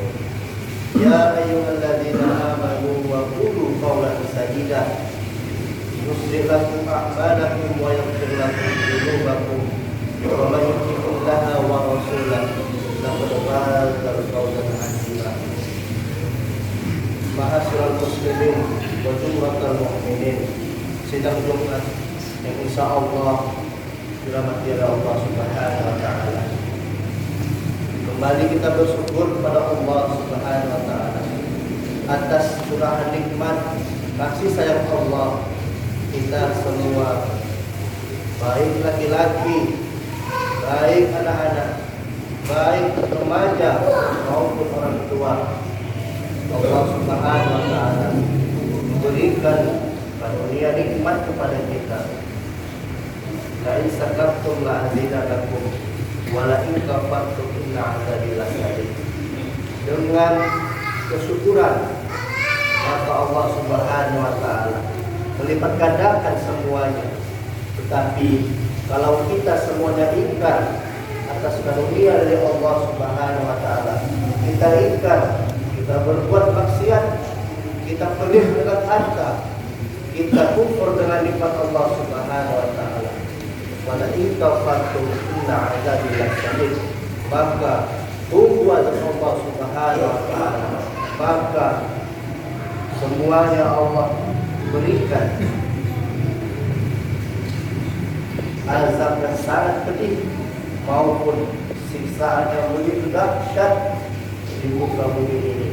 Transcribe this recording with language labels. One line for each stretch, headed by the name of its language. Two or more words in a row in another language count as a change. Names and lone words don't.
Arabic: يا أيها الذين آمنوا وقولوا قولا سديدا يصلح لكم أعمالكم ويغفر لكم ذنوبكم ومن يطع الله ورسوله لقد فاز فوزا عظيما معاشر المسلمين وجملة المؤمنين,
Indonesian: sidang Jumat yang insyaallah dirahmati oleh Allah
Arabic: سبحانه وتعالى.
Indonesian: Kembali kita bersyukur kepada Allah
Arabic: سبحانه وتعالى
Indonesian: atas curahan nikmat kasih sayang Allah kita semua, baik laki-laki, baik anak-anak, baik remaja maupun orang tua. Allah
Arabic: سبحانه وتعالى
Indonesian: memberikan karunia nikmat kepada kita.
Arabic: لئن شكرتم لأزيدنكم ولئن كفرتم إن عذابي لشديد.
Indonesian: Dengan kesyukuran maka Allah
Arabic: سبحانه وتعالى
Indonesian: melipat gandakan semuanya. Tetapi kalau kita semuanya ingkar atas karunia dari Allah
Arabic: سبحانه وتعالى,
Indonesian: kita ingkar, kita berbuat maksiat, kita pelit dengan harta, kita kufur dengan nikmat Allah
Arabic: سبحانه وتعالى. ولئن كفرتم إن عذابي لشديد.
Indonesian: Maka tunggu azab Allah
Arabic: سبحانه وتعالى.
Indonesian: Maka semuanya Allah berikan azab yang sangat pedih maupun siksaan yang begitu dahsyat di muka bumi ini.